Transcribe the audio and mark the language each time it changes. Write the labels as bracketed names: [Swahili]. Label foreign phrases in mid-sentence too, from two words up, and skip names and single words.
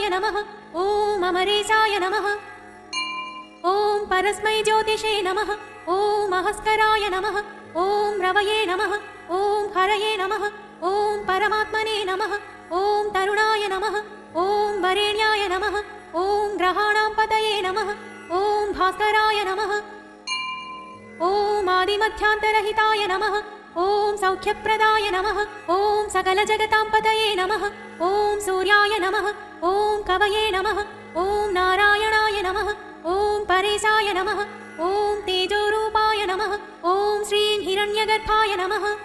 [Sanskrit] నమః, ఓం అమరేశాయ నమః, ఓం పరస్మై జ్యోతిషే నమః, ఓం అహస్కరాయ నమః, ఓం రవయే నమః, ఓం హరయే నమః, ఓం పరమాత్మనే నమః, ఓం తరుణాయ నమః, ఓం వరేణ్యాయ నమః, ఓం గ్రహాణాం పతయే నమః, ఓం భాస్కరాయ నమః, ఓం ఆదిమధ్యాంతరహితాయ నమః, ॐ सौख्यप्रदाय नमः ॐ सकलजगतां पतये नमः ॐ सूर्याय नमः ॐ कवये नमः ॐ नारायणाय नमः ॐ परेशाय नमः ॐ तेजोरूपाय नमः ॐ श्रीं हिरण्यगर्भाय नमः